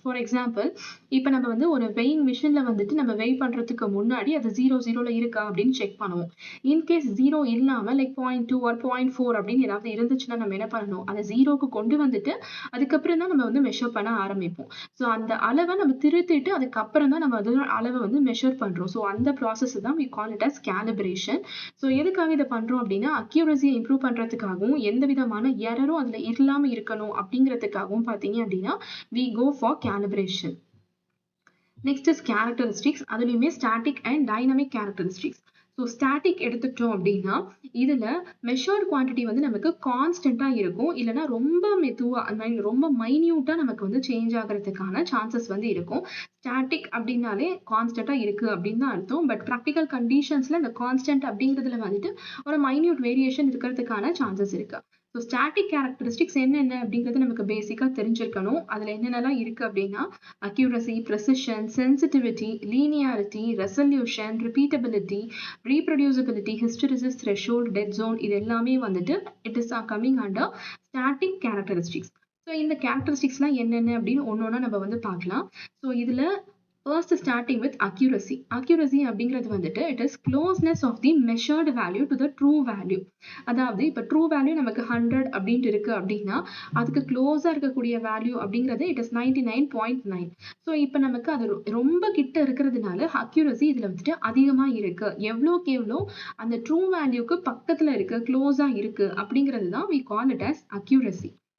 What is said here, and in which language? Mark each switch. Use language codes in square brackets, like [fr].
[en] for example [ta] இப்போ நம்ம வந்து ஒரு வெயிங் மிஷின்ல வந்துட்டு நம்ம வெய் பண்றதுக்கு முன்னாடி அது 0 இருக்கா அப்படின்னு செக் பண்ணுவோம். இன்கேஸ் 0 இல்லாம [en] like 0.2 or 0.4 [ta] அப்படின்னு ஏதாவது இருந்துச்சுன்னா நம்ம என்ன பண்ணணும், அதை 0க்கு கொண்டு வந்துட்டு அதுக்கப்புறம் தான் நம்ம வந்து மெஷர் பண்ண ஆரம்பிப்போம். ஸோ அந்த அளவை நம்ம திருத்திட்டு அதுக்கப்புறம் தான் நம்ம அதோட அளவை வந்து மெஷர் பண்றோம். ஸோ அந்த ப்ராசஸ் தான் [en] we call it as calibration. [ta] So எதுக்காக இதை பண்றோம் அப்படின்னா அக்யூரசியை இம்ப்ரூவ் பண்றதுக்காகவும் எந்த விதமான எரரும் அதுல இல்லாம இருக்கணும் அப்படிங்கிறதுக்காகவும் பார்த்தீங்க அப்படின்னா [en] we go for calibration. Next is characteristics. [ta] அதுலயுமே [en] Static and dynamic characteristics. [ta] So static எடுத்துக்கிட்டோம் அப்படின்னா இதுல மெஷர்ட் குவான்டிட்டி வந்து நமக்கு கான்ஸ்டன்டா இருக்கும், இல்லைன்னா ரொம்ப மெதுவா ரொம்ப மைன்யூட்டா நமக்கு வந்து சேஞ்ச் ஆகிறதுக்கான சான்சஸ் வந்து இருக்கும். ஸ்டாட்டிக் அப்படின்னாலே கான்ஸ்டன்டா இருக்கு அப்படின்னு தான் அர்த்தம். [en] but practical கண்டிஷன்ஸ்ல [ta] இந்த கான்ஸ்டன்ட் அப்படிங்கிறதுல வந்துட்டு ஒரு மைன்யூட் வேரியேஷன் இருக்கிறதுக்கான சான்சஸ் இருக்கு. ஸோ ஸ்டாட்டிக் கேரக்டரிஸ்டிக்ஸ் என்னென்ன அப்படிங்கிறது நமக்கு பேசிக்கா தெரிஞ்சிருக்கணும். [en] அதுல என்னென்னலாம் இருக்கு அப்படின்னா accuracy, precision, sensitivity, linearity, resolution, repeatability, reproducibility, hysteresis, threshold, dead zone [ta] இது எல்லாமே வந்துட்டு [en] it is coming under static characteristics. [ta] So இந்த கேரக்டரிஸ்டிக்ஸ்லாம் என்னென்ன அப்படின்னு ஒன்னொன்னா நம்ம வந்து பார்க்கலாம். [en] So இதுல first starting with accuracy. Accuracy [ta] அப்படிங்கிறது வந்துட்டு [en] it is closeness of the measured value to the true value. [ta] அதாவது இப்போ ட்ரூ வேல்யூ நமக்கு 100 அப்படின்ட்டு இருக்கு அப்படின்னா அதுக்கு க்ளோஸா இருக்கக்கூடிய வேல்யூ அப்படிங்கிறது [en] it is 99.9. [ta] ஸோ இப்போ நமக்கு அது ரொம்ப கிட்ட இருக்கிறதுனால அக்யூரசி இதுல வந்துட்டு அதிகமா இருக்கு. எவ்வளோக்கு எவ்வளோ அந்த ட்ரூ வேல்யூக்கு பக்கத்துல இருக்கு, க்ளோஸா இருக்கு அப்படிங்கிறது தான் [en] we call it as accuracy.